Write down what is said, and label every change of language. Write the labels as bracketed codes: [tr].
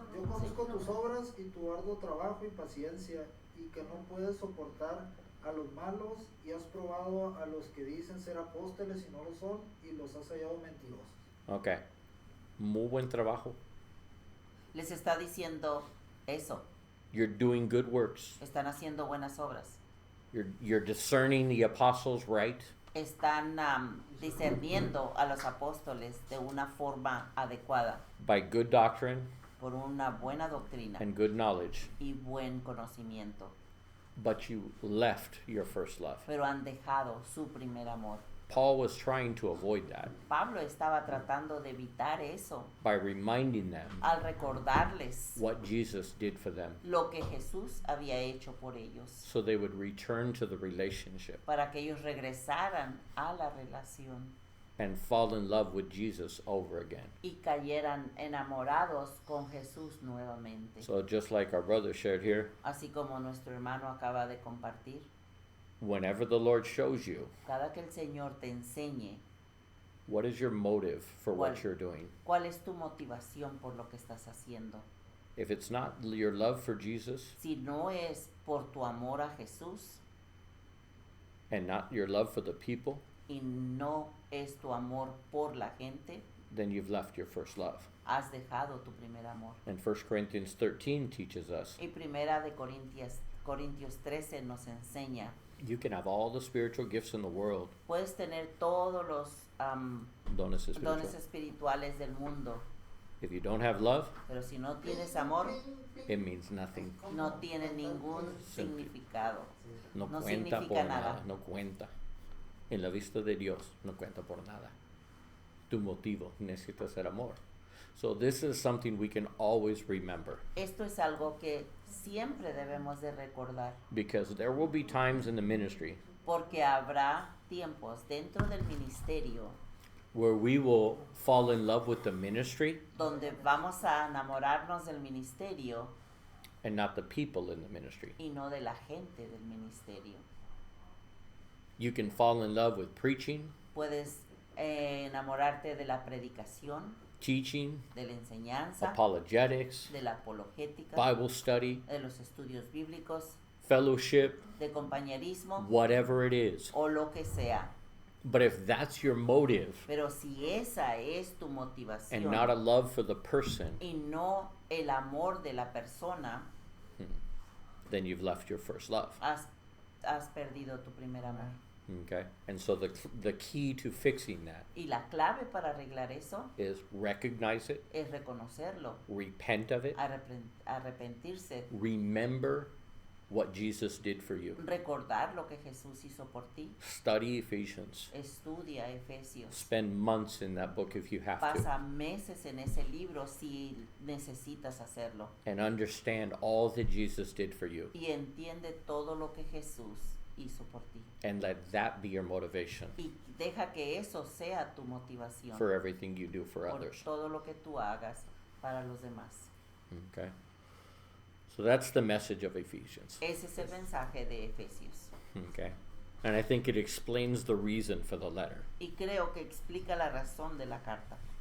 [es] Yo conozco tus obras y tu arduo trabajo y paciencia, y que no puedes soportar a los malos, y has probado a los que dicen ser apóstoles y no lo son, y los has hallado mentirosos. Ok. Muy buen trabajo. les está diciendo eso. [en] You're doing good works. [es] Están haciendo buenas obras. [en] You're discerning the apostles right. [es] están discerniendo a los apóstoles de una forma adecuada, [en] by good doctrine [es] por una buena doctrina [en] and good knowledge, [es] y buen conocimiento, [en] but you left your first love. [es] pero han dejado su primer amor. [en] Paul was trying to avoid that [es] Pablo estaba tratando de evitar eso [en] by reminding them [es] al recordarles [en] what Jesus did for them [es] lo que Jesús había hecho por ellos, [en] so they would return to the relationship [es] para que ellos regresaran a la relación [en] and fall in love with Jesus over again. [es] y cayeran enamorados con Jesús nuevamente. [en] So just like our brother shared here, [es] Así como nuestro hermano acaba de compartir, [en] whenever the Lord shows you [es] cada que el Señor te enseñe [en] what is your motive for what [es] Cuál- [en] you're doing, [es] cuál es tu motivación por lo que estás haciendo, [en] if it's not your love for Jesus [es] si no es por tu amor a Jesús [en] and not your love for the people, [es] y no es tu amor por la gente, [en] then you've left your first love. [es] has dejado tu primer amor. [en] And 1 Corinthians 13 teaches us [es] Y primera de Corintios 13 nos enseña, [en] you can have all the spiritual gifts in the world, [es] puedes tener todos los dones espiritual. dones espirituales del mundo, [en] If you don't have love, [es] pero si no tienes amor, [en] it means nothing. [es] no tiene ningún significado. No No cuenta por significa nada. nada. No cuenta. En la vista de Dios, no cuenta por nada. Tu motivo necesita ser amor. [en] So this is something we can always remember, [es] Esto es algo que siempre debemos de recordar, [en] because there will be times in the ministry [es] porque habrá tiempos dentro del ministerio [en] where we will fall in love with the ministry [es] donde vamos a enamorarnos del ministerio [en] and not the people in the ministry. [es] y no de la gente del ministerio. [en] You can fall in love with preaching, [es] Puedes enamorarte de la predicación, [en] teaching, [es] de la enseñanza, [en] apologetics, [es] de la apologética, [en] Bible study, [es] de los estudios bíblicos, [en] fellowship, [es] de compañerismo [en] whatever it is. [es] o lo que sea. [en] But if that's your motive [es] Pero si esa es tu [en] and [es] motivación [en] not a love for the person, [es] y no el amor de la persona, [en] then you've left your first love. [es] has perdido tu primer amor. [en] Okay? And so the key to fixing that [es] Y la clave para arreglar eso [en] is recognize it, [es] es reconocerlo, [en] repent of it, [es] arrepentirse, [en] remember what Jesus did for you. [es] recordar lo que Jesús hizo por ti. [en] Study Ephesians. [es] Estudia Efesios. [en] Spend months in that book if you have to. [es] Pasa meses en ese libro si necesitas hacerlo. [en] And understand all that Jesus did for you. [es] Y entiende todo lo que Jesús hizo por ti. [en] And let that be your motivation [es] Y deja que eso sea tu motivación [en] for everything you do for [es] por [en] others. [es] todo lo que tú hagas para los demás. [en] Okay? So that's the message of Ephesians. [es] Ese es el mensaje de Efesios. [en] Okay? And I think it explains the reason for the letter. [es] Y creo que explica la razón de la carta.